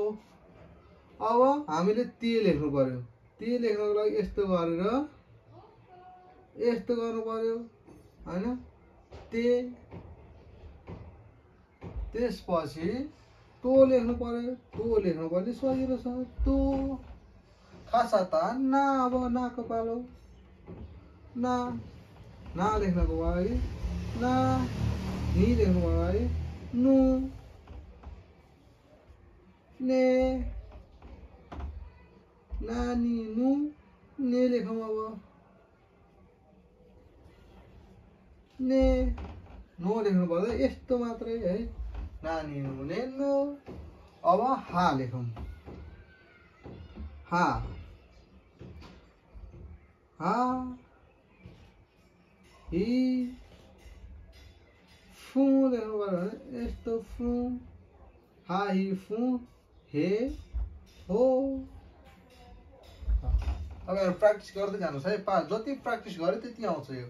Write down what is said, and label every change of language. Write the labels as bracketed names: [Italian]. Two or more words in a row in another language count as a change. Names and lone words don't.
[Nepali] अब हामीले ते लेख्नु पर्यो। ते लेख्नको लागि यस्तो गरेर यस्तो गर्नु पर्यो हैन, ते। त्यसपछि तो लेख्नु पर्यो। तो लेख्नु पर्ने सजिलो छ, तो। खासा ता ना। अब नाको पालो, ना। ना लेख्नको लागि ना। नि लेख्नुको लागि नु, ने। नानी नु, ने लेखौँ अब, ने। नो लेख्नु पर्दा यस्तो मात्रै है, नानी नु ने नो। अब हा लेखौँ, हा, हा, हि। फु लेख्नु पर्यो भने यस्तो फु, हा हि फु, हे हो। अब प्र्याक्टिस गर्दै जानुहोस् है। जति प्र्याक्टिस गरे त्यति आउँछ यो।